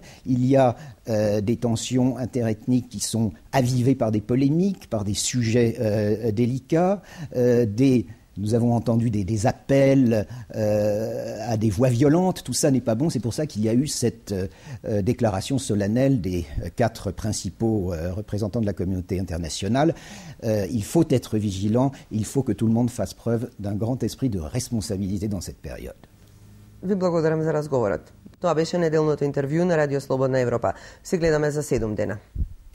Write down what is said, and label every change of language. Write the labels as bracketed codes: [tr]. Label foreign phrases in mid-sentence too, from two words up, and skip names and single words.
[fr] Il y a des tensions interethniques qui sont avivées par des polémiques, par des sujets délicats, nous avons entendu des appels à des voix violentes. Tout ça n'est pas bon. C'est pour ça qu'il y a eu cette déclaration solennelle des 4 principaux représentants de la communauté internationale. Il faut être vigilant. Il faut que tout le monde fasse preuve d'un grand esprit de responsabilité dans cette période. [mk] Ви благодарам за разговорот. Тоа беше неделното интервју на Радио Слободна Европа. Се гледаме за 7 дена.